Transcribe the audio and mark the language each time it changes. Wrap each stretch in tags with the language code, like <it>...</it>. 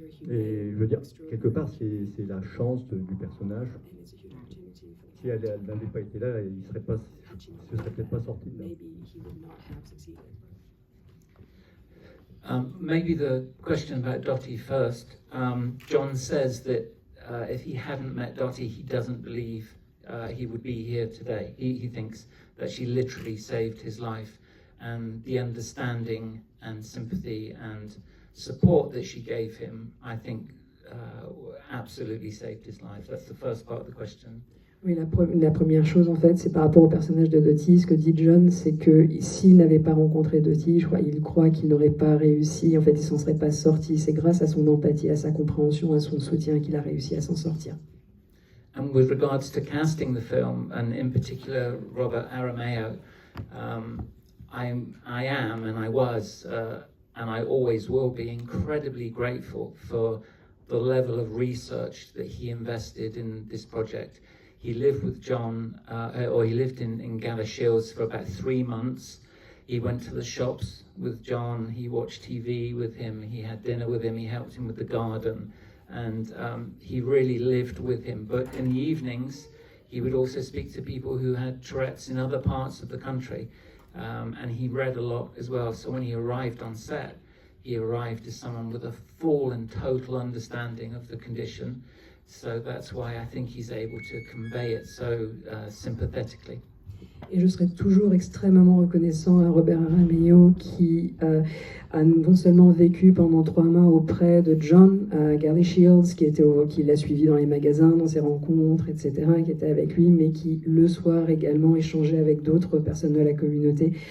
<fr>Et je veux dire, quelque part, c'est la chance du personnage. Si elle n'avait pas été là, il ne se serait peut-être pas sorti de là.</fr> <en>Maybe the question about Dottie first. John says that if he hadn't met Dottie, he doesn't believe he would be here today. He thinks that she literally saved his life, and the understanding and sympathy and support that she gave him, I think, absolutely saved his life. That's the first part of the question.</en> <fr>Oui, la première chose, en fait, c'est par rapport au personnage de Dottie. Ce que dit John, c'est que s'il n'avait pas rencontré Dottie, il croit qu'il n'aurait pas réussi. En fait, il s'en serait pas sorti. C'est grâce à son empathie, à sa compréhension, à son soutien qu'il a réussi à s'en sortir.</fr> <en>And with regards to casting the film, and in particular Robert Aramayo, I am and I was and I always will be incredibly grateful for the level of research that he invested in this project. He lived with John, or he lived in Galashiels for about 3 months. He went to the shops with John, he watched TV with him, he had dinner with him, he helped him with the garden, and he really lived with him. But in the evenings, he would also speak to people who had Tourette's in other parts of the country. And he read a lot as well. So when he arrived on set, he arrived as someone with a full and total understanding of the condition. So that's why I think he's able to convey it so sympathetically.</en> <fr>Et je serai toujours extrêmement reconnaissant à Robert Aramayo qui a non seulement vécu pendant 3 mois auprès de John à Galashiels, qui l'a suivi dans les magasins, dans ses rencontres, etc., qui était avec lui, mais qui le soir également échangeait avec d'autres personnes de la communauté</fr>